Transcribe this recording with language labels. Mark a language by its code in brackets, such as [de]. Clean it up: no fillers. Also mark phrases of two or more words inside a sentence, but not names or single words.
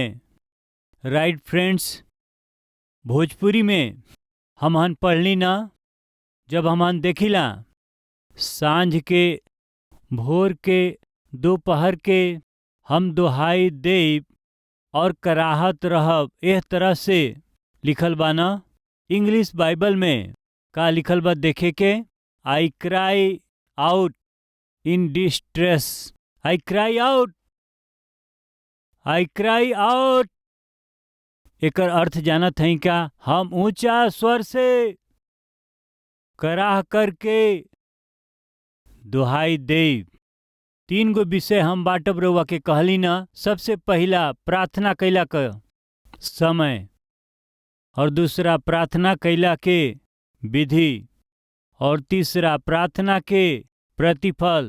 [en] Right friends, [bho] भोजपुरी में हमहन पढ़ली ना, जब हमहन देखिला सांझ के, भोर के, दोपहर के हम दुहाई देव और कराहत रहब, एह तरह से लिखल बा ना। इंग्लिश बाइबल में का लिखल बा देखे के, [en] I cry out in distress. I cry out, I cry out. [bho] एकर अर्थ जानत हई का? हम ऊंचा स्वर से कराह करके दुहाई देव। 3 गो विषय हम बाटब रउआ के कहली ना। सबसे पहला प्रार्थना कैला का समय, और दूसरा प्रार्थना कैला के विधि, और तीसरा प्रार्थना के प्रतिफल।